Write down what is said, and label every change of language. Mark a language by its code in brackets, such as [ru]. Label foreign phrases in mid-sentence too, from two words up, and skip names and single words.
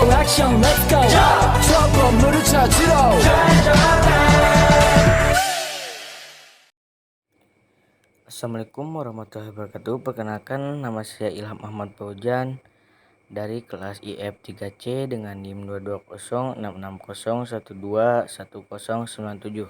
[ko] 액션 [en] let's go [ko] 저 건물을 찾으러 [ar] السلام عليكم ورحمة الله وبركاته. [id] Perkenalkan, nama saya Ilham Ahmad Paujan dari kelas IF 3C dengan NIM 2206601210097.